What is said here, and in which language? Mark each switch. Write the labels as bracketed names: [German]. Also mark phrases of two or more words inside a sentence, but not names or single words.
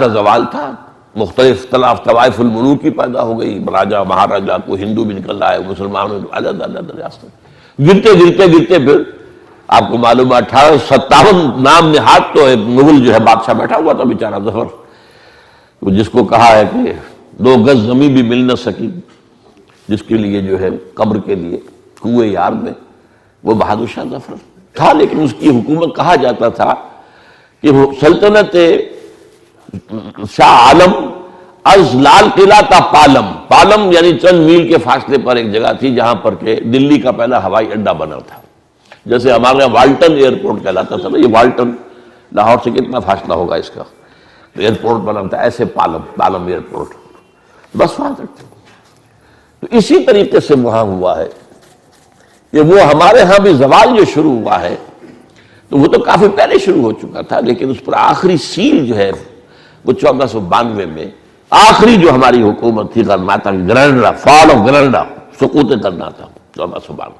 [Urdu] زوال تھا، مختلف طوائف الملوک کی پیدا ہو گئی، راجا مہاراجا کو ہندو بھی نکل رہا ہے، مسلمانوں عدد ریاست، گرتے گرتے گرتے پھر آپ کو معلوم ہے 1857 نام نہاد تو مغل جو ہے بادشاہ بیٹھا ہوا تھا بیچارہ ظفر، جس کو کہا ہے کہ 2 گز زمین بھی مل نہ سکی، جس کے لیے جو ہے قبر کے لیے کوئے یار میں، وہ بہادر شاہ ظفر تھا۔ لیکن اس کی حکومت کہا جاتا تھا کہ وہ [Persian] سلطنت شاہ عالم از لال قلعہ تا پالم، [Urdu] پالم یعنی چند میل کے فاصلے پر ایک جگہ تھی جہاں پر کہ دلی کا پہلا ہوائی اڈا بنا تھا۔ جیسے ہمارے یہاں والٹن ایئرپورٹ کہلاتا تھا نا، یہ والٹن لاہور سے کتنا فاصلہ ہوگا اس کا، تو ایئرپورٹ بنا تھا، ایسے پالم ایئرپورٹ، بس وہاں تک۔ تو اسی طریقے سے وہاں ہوا ہے کہ وہ ہمارے ہاں بھی زوال جو شروع ہوا ہے تو وہ تو کافی پہلے شروع ہو چکا تھا، لیکن اس پر آخری سیل جو ہے وہ 1492 میں آخری جو ہماری حکومت تھی غرناطہ کی، گرناڈا، [English] Fall of Granada, [Urdu] سقوط گرناطہ 1492۔